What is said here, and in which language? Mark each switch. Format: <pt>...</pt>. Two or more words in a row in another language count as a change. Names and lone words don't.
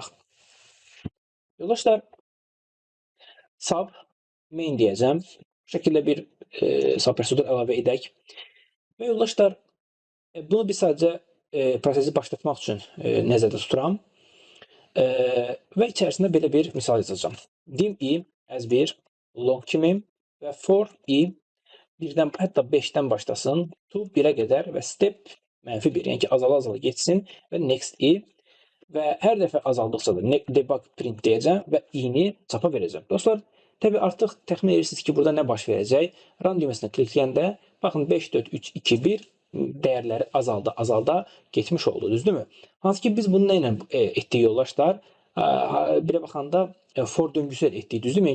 <az>Yoldaşlar,</az> <en>sub main</en> <az>deyəcəm. Bu şəkildə bir subprosedur əlavə edək. Və yoldaşlar, bunu biz sadəcə prosesi başlatmaq üçün nəzərdə tuturam. Və içərisində belə bir misal yazacağam.</az> <en>Dim i as</en> <az>bir long kimi və</az> <en>for i</en> <az>birdən, hətta 5-dən başlasın, to 1-ə qədər və</az> <en>step -1,</en> <az>yəni ki, azala geçsin və</az> <en>next i</en> <az>və hər dəfə azaldıqca da</az> <en>debug print</en> <az>deyəcəm və i-ni çapa verəcəm. Dostlar, təbii artıq təxmin edirsiniz ki, burada nə baş verəcək? Run düyməsində klikləyəndə, baxın 5, 4, 3, 2, 1 dəyərləri azalda getmiş oldu, düzdürmü? Hansı ki, biz bunu nə ilə etdik yoldaşlar? Birə baxanda for döngüsü ilə etdik, düzdürmü?</az>